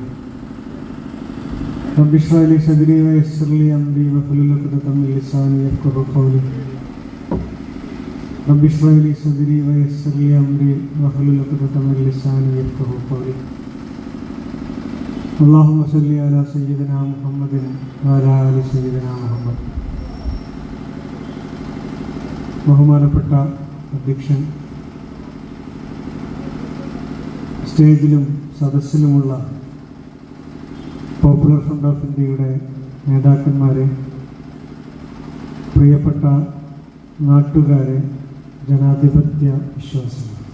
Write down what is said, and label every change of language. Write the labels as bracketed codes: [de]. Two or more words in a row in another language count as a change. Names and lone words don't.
[ar] رب اشرح لي صدري ويسر لي أمري واحلل عقدة من لساني يفقهوا قولي. رب اشرح لي صدري ويسر لي أمري واحلل عقدة من لساني يفقهوا قولي. اللهم صل على سيدنا محمد وعلى آل سيدنا محمد. [ml] ബഹുമാനപ്പെട്ട അധ്യക്ഷൻ, സ്റ്റേജിലും സദസ്സിലുമുള്ള പോപ്പുലർ ഫ്രണ്ട് ഓഫ് ഇന്ത്യയുടെ നേതാക്കന്മാരെ, പ്രിയപ്പെട്ട നാട്ടുകാരെ, ജനാധിപത്യ വിശ്വാസികൾ,